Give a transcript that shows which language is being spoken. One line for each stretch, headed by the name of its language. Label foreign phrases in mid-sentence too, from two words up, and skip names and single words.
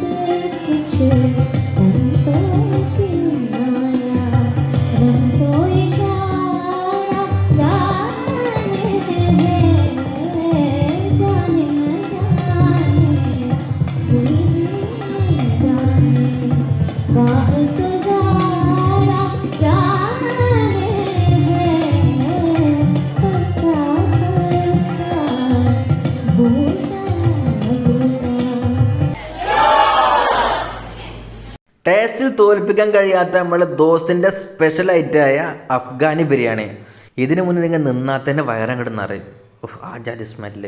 Hindi: कुछ रमज़ों की माया, रमज़ों इशारा जाने हैं, जाने न जाने कोई नहीं जाने, राह तो ज़ारा जाने हैं, पता पता बूटा बूटा।
Malayalam: ടേസ്റ്റിൽ തോൽപ്പിക്കാൻ കഴിയാത്ത നമ്മുടെ ദോസ്തിൻ്റെ സ്പെഷ്യൽ ഐറ്റമായ അഫ്ഗാനി ബിരിയാണി. ഇതിനു മുന്നേ നിങ്ങൾ നിന്നാൽ തന്നെ വയറങ്ങോട്ട് നിറയും. ആ ജാതി സ്മെല്ല്.